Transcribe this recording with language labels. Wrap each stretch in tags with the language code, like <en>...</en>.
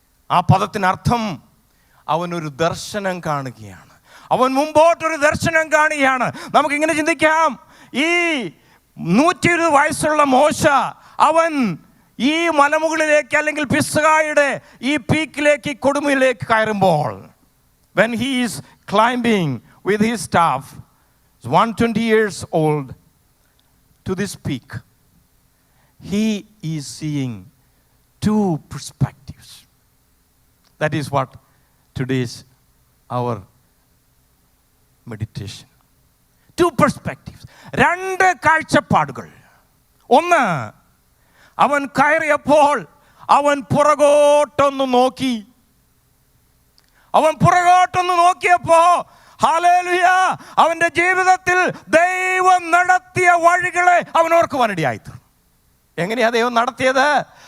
<ml>ആ പദത്തിനർത്ഥം അവനൊരു ദർശനം കാണുകയാണ്. അവൻ മുമ്പോട്ടൊരു ദർശനം കാണുകയാണ്. നമുക്കിങ്ങനെ ചിന്തിക്കാം, ഈ 120 വയസ്സുള്ള മോശ അവൻ ഈ മലമുകളിലേക്ക്, അല്ലെങ്കിൽ പിസ്ഗായുടെ ഈ പീക്കിലേക്ക്, കൊടുമുയിലേക്ക് കയറുമ്പോൾ,</ml> <en>when he is climbing with his staff, 120 years old, to this peak, he is seeing 2 perspectives. That is what today's our meditation. 2 perspectives. 2</en> <ml>കാഴ്ചപ്പാടുകൾ. ഒന്ന്, അവൻ കയറിയപ്പോൾ അവൻ പുറകോട്ടൊന്ന് നോക്കി. അവൻ പുറകോട്ടൊന്ന് നോക്കിയപ്പോ, ഹല്ലേലൂയ, അവന്റെ ജീവിതത്തിൽ ദൈവം നടത്തിയ വഴികളെ അവൻ ഓർക്കുവാനിടയായിത്തീർന്നു. എങ്ങനെയാ ദൈവം നടത്തിയത്?</ml>